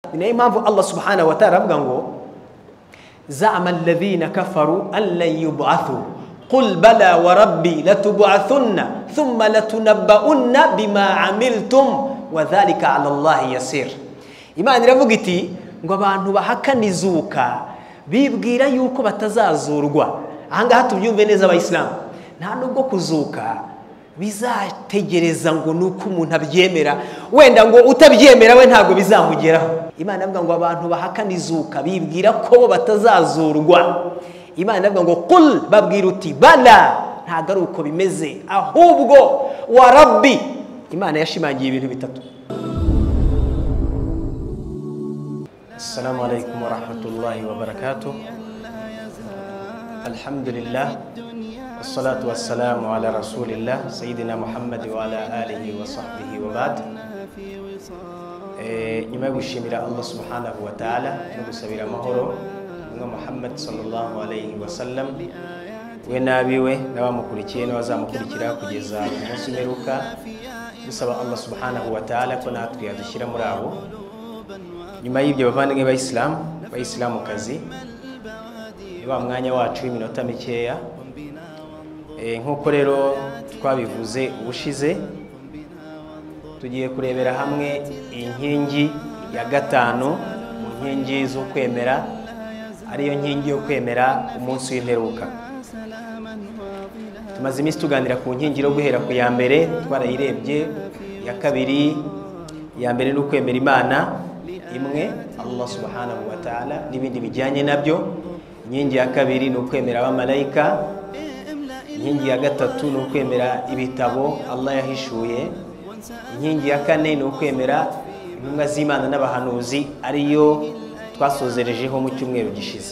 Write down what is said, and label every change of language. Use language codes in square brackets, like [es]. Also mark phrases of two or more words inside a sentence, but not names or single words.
[rw] ni impamvu [ar] الله سبحانه وتعالى [rw] avuga ngo [ar] زعم الذين كفروا أن لن يبعثوا قل بلى وربي لتبعثن ثم لتنبؤن بما عملتم وذلك على الله يسير. [rw] Imana iravuga iti ngo abantu bahakanizuka bibwira yuko batazazurwa. Ahangaha tubyumve neza abayisilamu, nta nubwo kuzuka bizategereza ngo nuko umuntu abyemera, wenda ngo utabyemera we ntago bizamugeraho. Imana avuga ngo abantu bahakanizuka bibwira ko batazazurwa. Imana avuga ngo qul, babwira uti bala, ntago ari uko bimeze, ahubwo [ar] وربي. [rw] Imana yashimangiye ibintu bitatu. [ar] السلام عليكم ورحمة الله وبركاته. الحمد لله والصلاة والسلام على رسول الله سيدنا محمد وعلى آله وصحبه وبعد. [rw] Nyuma yo gushimira [ar] الله سبحانه وتعالى [rw] no gusabira amahoro na [ar] محمد صلى الله عليه وسلم, [rw] we nabiwe n'abamukurikiye n'abazamukurikira kugeza ku munsi w'imperuka, dusaba [ar] الله سبحانه وتعالى [rw] ko natwe yadushyira muri abo. Nyuma y'ibyo bavandimwe bayisilamukazi, wa mwanya wacu w'iminota mikeya, nk'uko rero twabivuze ubushize, tugiye kurebera hamwe inkingi ya gatanu mu nkingi zo kwemera, ariyo nkingi yo kwemera umunsi w'imperuka. Tumaze iminsi tuganira ku nkingi yo guhera ku ya mbere, twarayirebye. Ya kabiri, ya mbere no kwemera Imana imwe, [ar] الله سبحانه وتعالى, [rw] n'ibindi bijyanye nabyo. Inkingi ya kabiri ni ukwemera abamarayika. Inkingi ya gatatu ni ukwemera ibitabo Allah yahishuye. Inkingi ya kane ni ukwemera intumwa z'Imana n'abahanuzi, ariyo twasozerejeho mu cyumweru gishize.